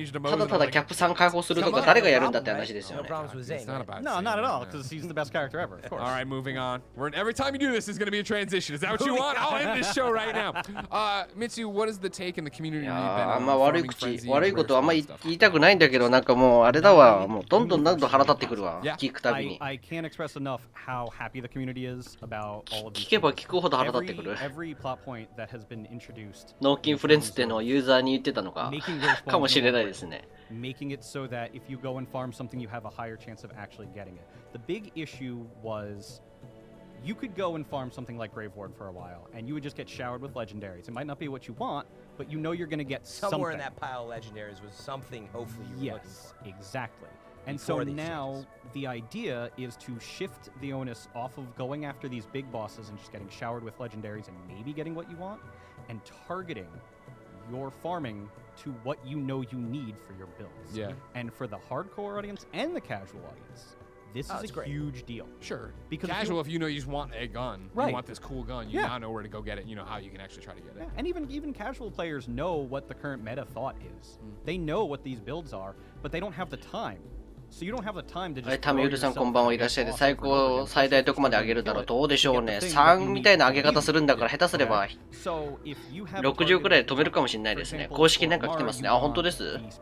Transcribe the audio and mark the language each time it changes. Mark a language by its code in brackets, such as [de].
[ja] ただただキャップ3解放するとか誰がやるんだって話ですよね。 [en] No, not at all, because he's the best character ever. Of course. All right, moving on. Every time you do this, is going to be a transition. Is that what you want? I'll end this show right now. Mitsu, what is the take in the community? [ja] あんま悪いことあんま言いたくないんだけど、なんかもうあれだわ、もうどんどん腹立ってくるわ、聞くたびに。 [en] I can't express enough how happy the community is about all of these. [ja] 聞けば聞くほど腹立ってくる。 [en] Every plot point that has been introduced. [ja] ノーキンフレンズってのをユーザーに言ってたのかかもしれないですね。 [en] Making it so that if you go and farm something, you have a higher chance of actually getting it. The big issue was you could go and farm something like Grave Ward for a while, and you would just get showered with legendaries. It might not be what you want, but you know you're going to get somewhere something. in that pile of legendaries was something. Hopefully, you were looking for. Exactly. And so now the idea is to shift the onus off of going after these big bosses and just getting showered with legendaries and maybe getting what you want, and targeting your farming to what you know you need for your builds. Yeah. And for the hardcore audience and the casual audience, this is a huge deal. Sure. Because casual, if you know you just want a gun, right. You want this cool gun, you now know where to go get it, you know how you can actually try to get it. Yeah. And even casual players know what the current meta thought is. They know what these builds are, but they don't have the time. So you don't have the time to just [ja] タミユルさんこんばんはいらっしゃいで、最大どこまで上げるだろう。どうでしょうね。 3みたいな上げ方するんだから下手すれば60くらいで止めるかもしれないですね。公式なんか来てますね。あ、本当です。